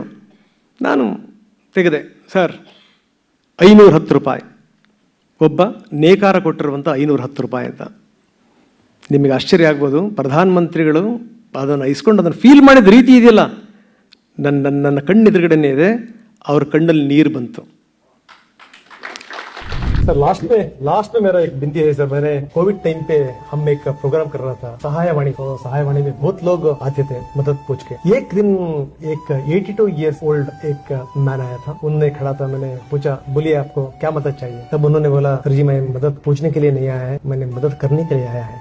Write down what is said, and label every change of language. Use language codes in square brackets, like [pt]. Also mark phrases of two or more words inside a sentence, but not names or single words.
[kn] ನಾನು ತೆಗೆದೆ, ಸರ್ 510 ರೂಪಾಯಿ, ಒಬ್ಬ ನೇಕಾರ ಕೊಟ್ಟಿರುವಂಥ 510 ರೂಪಾಯಿ ಅಂತ. ನಿಮಗೆ ಆಶ್ಚರ್ಯ ಆಗ್ಬೋದು, ಪ್ರಧಾನಮಂತ್ರಿಗಳು ಅದನ್ನು ಇಸ್ಕೊಂಡು ಅದನ್ನು ಫೀಲ್ ಮಾಡಿದ ರೀತಿ ಇದೆಯಲ್ಲ, ನನ್ನ ಕಣ್ಣೆದುರುಗಡೆನೇ ಇದೆ. ಅವ್ರ ಕಣ್ಣಲ್ಲಿ ನೀರು ಬಂತು. [hi] सर लास्ट में मेरा एक विनती है सर, मैंने [en] covid time [hi] पे हम एक प्रोग्राम कर रहा था सहायवाणी, तो सहायवाणी में बहुत लोग आते थे मदद पूछ के. एक दिन एक 82 [en] years old [hi] एक मैन आया था, उनने खड़ा था. मैंने पूछा, बोलिए आपको क्या मदद चाहिए? तब उन्होंने बोला, सर जी मैं मदद पूछने के लिए नहीं आया है, मैंने मदद करने के लिए आया है.